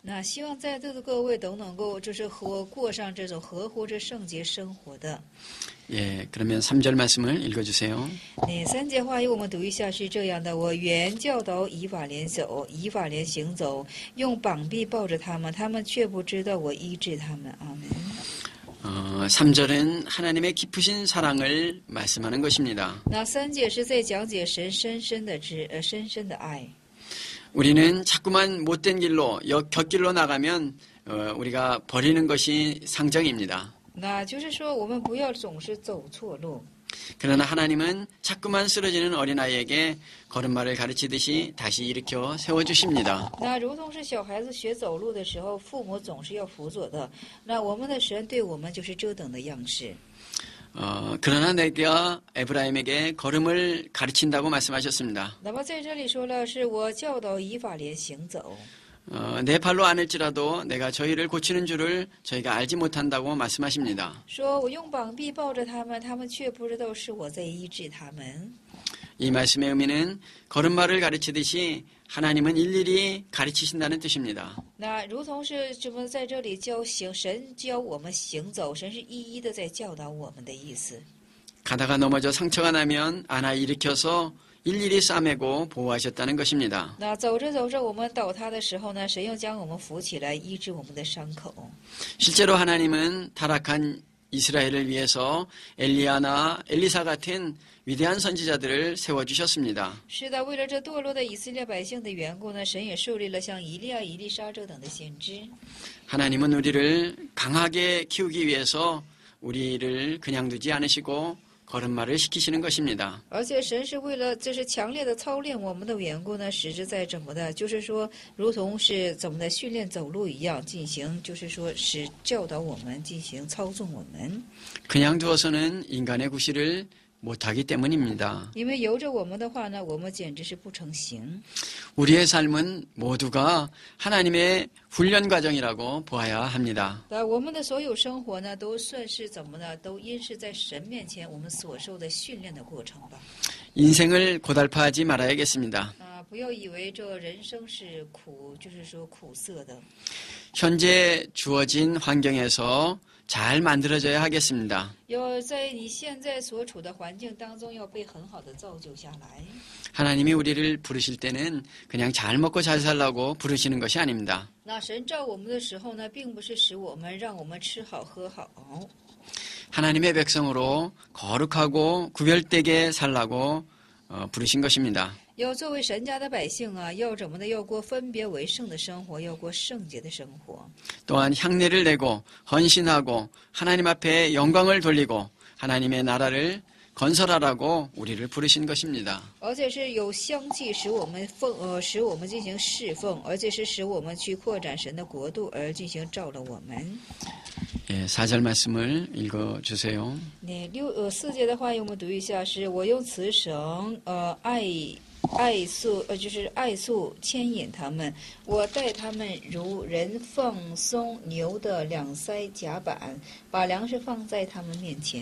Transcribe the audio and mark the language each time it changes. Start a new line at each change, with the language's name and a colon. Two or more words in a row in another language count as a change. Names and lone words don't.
Chinese: 那希望在座的各位都能够就是过上这种合乎这圣洁生活的。
Korean: 예, 그러면 3절 말씀을 읽어주세요.
Chinese: 3 节话语我们读一下，是这样的：我原教导以法莲走，以法莲行走，用膀臂抱着他们，他们却不知道我医治他们。阿门。
Korean: 3절은 하나님의 깊으신 사랑을 말씀하는 것입니다.
Chinese: 那3节是在讲解神深深的爱。
Korean: 우리는 자꾸만 못된 길로, 곁길로 나가면 우리가 버리는 것이 상정입니다.
Chinese: 那就是说，我们不要总是走错路。
Korean: 그러나 하나님은 자꾸만 쓰러지는 어린아이에게 걸음마를 가르치듯이 다시 일으켜 세워주십니다.
Chinese: 那如同是小孩子学走路的时候，父母总是要辅佐的。那我们的神对我们就是这等的样式。
Korean: 그러나 내가 에브라임에게 걸음을 가르친다고 말씀하셨습니다.
Chinese: 那么在这里说了，是我教导以法莲行走。
Korean: 내 발로 안을지라도 내가 저희를 고치는 줄을 저희가 알지 못한다고 말씀하십니다.
Chinese: 说我用膀臂抱着他们，他们却不知道是我在医治他们。
Korean: 이 말씀의 의미는 걸음마를 가르치듯이 하나님은 일일이 가르치신다는 뜻입니다.
Chinese: 那如同是什么在这里神教我们行走，神是一一的在教导我们的意思。
Korean: 가다가 넘어져 상처가 나면 안아 일으켜서 일일이 싸매고 보호하셨다는 것입니다.
Chinese: 那走着走着，我们倒塌的时候呢，神又将我们扶起来，医治我们的伤口。
Korean: 실제로 하나님은 타락한 이스라엘을 위해서 엘리야나 엘리사 같은 위대한 선지자들을 세워주셨습니다.
Chinese: 是的，为了这堕落的以色列百姓的缘故呢，神也树立了像以利亚、以利沙这等的先知。
Korean: 하나님은 우리를 강하게 키우기 위해서 우리를 그냥 두지 않으시고 걸음마를 시키시는 것입니다.
Chinese: 而且神是为了这是强烈的操练我们的缘故呢，使之在怎么的，就是说，如同是怎么的训练走路一样进行，就是说使教导我们进行操纵我们。
Korean: 그냥 두어서는 인간의 구실을 못하기 때문입니다.
Chinese: 因为由着我们的话呢，我们简直是不成形。
Korean: 우리의 삶은 모두가 하나님의 훈련 과정이라고 보아야 합니다.
Chinese: 那我们的所有生活呢，都算是怎么呢？都因是在神面前我们所受的训练的过程吧。
Korean: 인생을 고달파하지 말아야겠습니다.
Chinese: 啊，不要以为这人生是苦，就是说苦涩的。
Korean: 현재 주어진 환경에서 잘 만들어져야 하겠습니다.
Chinese: 要在你现在所处的环境当中，要被很好的造就下来。
Korean: 하나님이 우리를 부르실 때는 그냥 잘 먹고 잘 살라고 부르시는 것이 아닙니다.
Chinese: 那神召我们的时候呢，并不是使我们让我们吃好喝好，
Korean: 하나님의 백성으로 거룩하고 구별되게 살라고 부르신 것입니다.
Chinese: 要作为神家的百姓啊，要怎么的？要过分别为圣的生活，要过圣洁的生活。
Korean: 또한 향례를 내고 헌신하고 하나님 앞에 영광을 돌리고 하나님의 나라를 건설하라고 우리를 부르신 것입니다.
Chinese: 而且是有香气，使我们进行侍奉，而且是使我们去扩展神的国度，而进行照了我们。
Korean: 예, 4절 말씀을 읽어주세요.
Chinese: 那4节的话，我们读一下，是我用慈绳就是爱素牵引他们，我带他们如人放松牛的两腮甲板，把粮食放在他们面前。